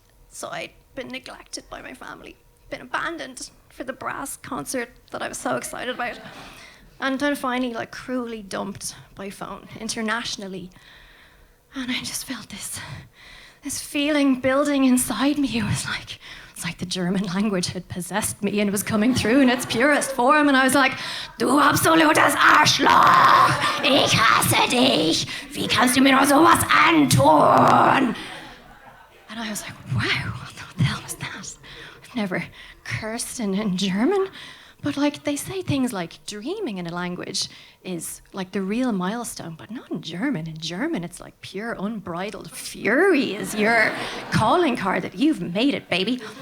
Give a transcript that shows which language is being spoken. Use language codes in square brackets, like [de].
[en] So I'd been neglected by my family, been abandoned for the brass concert that I was so excited about, and then finally cruelly dumped by phone internationally. And I just felt this feeling building inside me. It's like the German language had possessed me and was coming through in its purest form. And I was like, [de] du absolutes Arschloch! Ich hasse dich! Wie kannst du mir nur sowas antun? [en] And I was like, wow, what the hell was that? I've never cursed in German. But they say things like dreaming in a language is the real milestone, but not in German. In German, it's pure unbridled fury is your calling card that you've made it, baby.